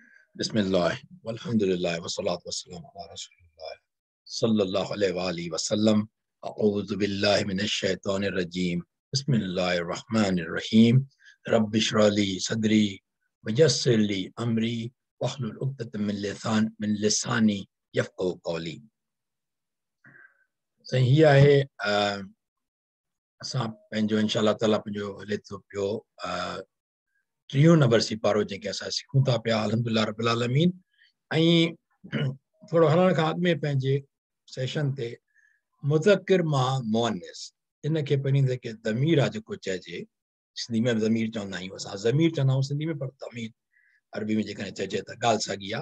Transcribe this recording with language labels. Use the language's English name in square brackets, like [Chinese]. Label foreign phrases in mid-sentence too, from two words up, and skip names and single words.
[Arabic] بسم الله، والحمد لله، والصلاة والسلام على رسول الله، صلى الله عليه وعلى آله وسلم. أعوذ بالله من الشيطان الرجيم. بسم الله الرحمن الرحيم. رب اشرح لي صدري ويسر لي أمري واحلل عقدة من لساني يفقهوا قولي. [English] So here [Sindhi] hai असां पंहिंजो [Arabic] إن شاء الله تعالى [Sindhi] पंहिंजो हले थो पियो टियों नंबर सिपारो जेके असां सिखूं था पिया [Arabic] الحمد لله رب العالمين. [Sindhi] ऐं थोरो हलण खां अॻु में पंहिंजे सेशन ते मुज़क्किर मां मुअन्निस इन खे पहिरीं जेके ज़मीर आहे जेको चइजे, सिंधी में ज़मीर चवंदा आहियूं असां, ज़मीर चवंदा आहियूं सिंधी में, पर ज़मीर अरबी में जेकॾहिं चइजे त ॻाल्हि साॻी आहे।